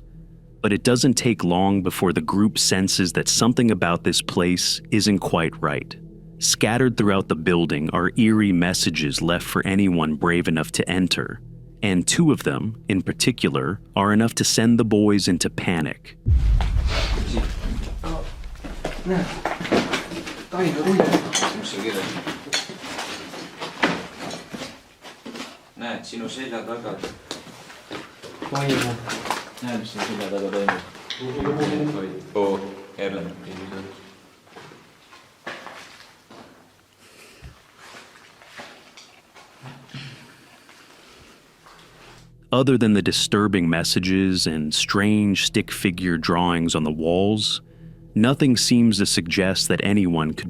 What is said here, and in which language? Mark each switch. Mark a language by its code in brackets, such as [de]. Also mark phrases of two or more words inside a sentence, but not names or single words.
[en] But it doesn't take long before the group senses that something about this place isn't quite right. Scattered throughout the building are eerie messages left for anyone brave enough to enter, and 2 of them, in particular, are enough to send the boys into panic. [et] Näed, sinu selja taga. Näed, mis sinu selja taga toimub? Oo, jälle. [en] Other than the disturbing messages and strange stick figure drawings on the walls, nothing seems to suggest that anyone could be living there, or that anyone had visited the place in a long time.